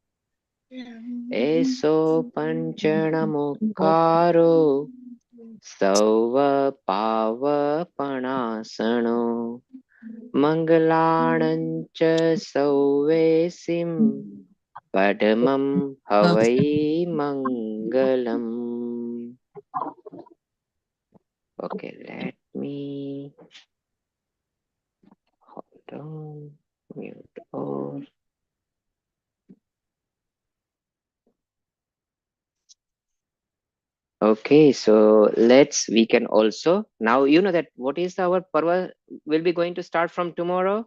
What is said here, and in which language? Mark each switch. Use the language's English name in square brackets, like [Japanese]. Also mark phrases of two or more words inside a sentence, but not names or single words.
[Prakrit languages] Eso Panchanamokaro Sauva Pavapanasano. Mangalanancha Sauvesim Padamam Havai Mangalam. [English] Okay, let me hold on, mute all. Okay, so we can also, now you know that what is our Parva will be going to start from tomorrow?